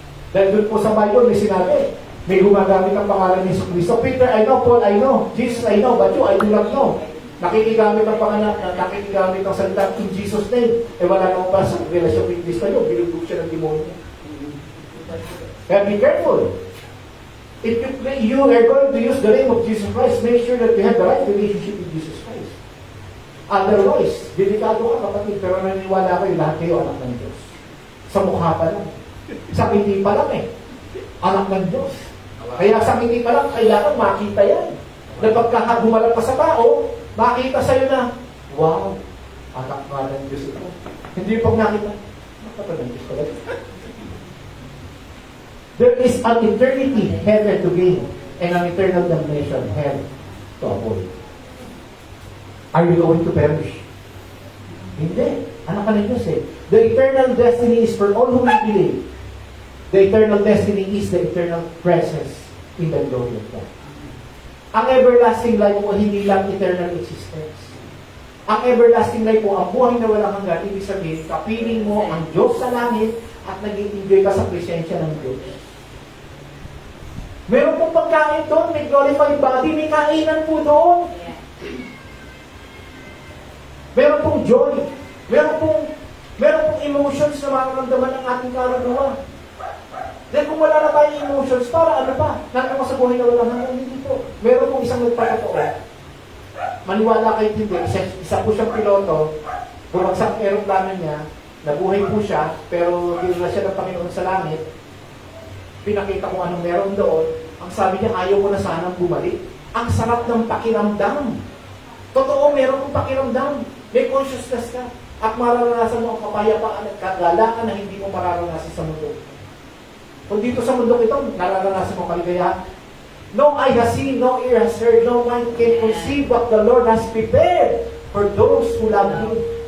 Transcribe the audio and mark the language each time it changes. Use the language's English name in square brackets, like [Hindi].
[Filipino] Dahil doon po sa Bible, may sinabi, may gumagamit ang pangalan ni Kristo. [English] Peter, I know. Paul, I know. Jesus, I know. But you, I do not know. [Filipino] Nakikigamit ang pangalan, nakikigamit ang salita in Jesus' name. Wala naman pa sa relasyon with Kristo yun. Binubog siya ng demonyo. [English] Kaya be careful. If you are going to use the name of Jesus Christ, make sure that you have the right relationship with Jesus Christ. [Filipino] Otherwise, delikado ka kapatid, pero naniniwala kayo, lahat kayo anak ng Diyos. Sa mukha pa lang. Sa ngiti pa lang anak ng Diyos. Kaya sa ngiti pa lang, kailangan makita yan. Na pagka humalag pa sa tao, makita sa'yo na, wow, anak nga ng Diyos ito. Hindi pag nakita, nakita ng Diyos pala. [English] There is an eternity heaven to gain and an eternal damnation hell to avoid. Are you going to perish? Hindi. [Filipino] Anak ka ng Diyos eh. [English] The eternal destiny is for all who believe. The eternal destiny is the eternal presence in the glory of God. [Filipino] Ang everlasting life mo, hindi lang eternal existence. Ang everlasting life mo, ang buhay na walang hanggan, ibig sabihin, kapiling mo ang Diyos sa langit at nag-enjoy ka sa presensya ng Diyos. Meron pong pagkain doon, may glorified body, may kainan po doon. Meron pong joy. Meron pong emotions na makaramdaman ng ating karanawa. Then kung wala na tayong emotions, para ano pa? Nakaka sa buhay na walang hanggan, hindi po. Meron pong isang nagpakatoo. Maniwala kayo hindi. Isa po siyang piloto, bumagsak ang aeroplano niya, nabuhay po siya, pero dinala siya ng Panginoon sa langit. Pinakita ko anong meron doon. Ang sabi niya, ayaw ko na sanang bumalik. Ang sarap ng pakiramdam. Totoo, meron kong pakiramdam. May consciousness ka. At mararanasan mo ang kapayapaan at kagalakan na hindi mo mararanasan sa mundo. Kung dito sa mundo ito, nararanasan mo kaligayahan. [English] No eye has seen, no ear has heard, no mind can conceive what the Lord has prepared for those who love Him.